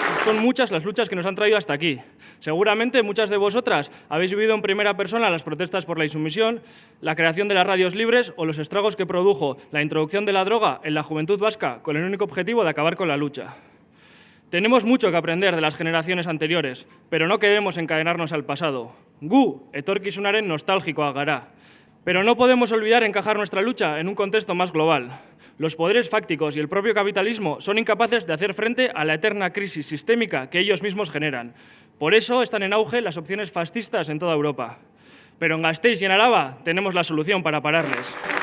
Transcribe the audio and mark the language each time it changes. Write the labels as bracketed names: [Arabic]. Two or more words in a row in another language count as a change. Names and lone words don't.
[Spanish] son muchas las luchas que nos han traído hasta aquí. Seguramente muchas de vosotras habéis vivido en primera persona las protestas por la insumisión, la creación de las radios libres o los estragos que produjo la introducción de la droga en la juventud vasca con el único objetivo de acabar con la lucha. Tenemos mucho que aprender de las generaciones anteriores, pero no queremos encadenarnos al pasado. [Basque] Gu, etorkizunaren nostálgico gara. [Spanish] Pero no podemos olvidar encajar nuestra lucha en un contexto más global. Los poderes fácticos y el propio capitalismo son incapaces de hacer frente a la eterna crisis sistémica que ellos mismos generan. Por eso están en auge las opciones fascistas en toda Europa. Pero en Gasteiz y en Araba tenemos la solución para pararles.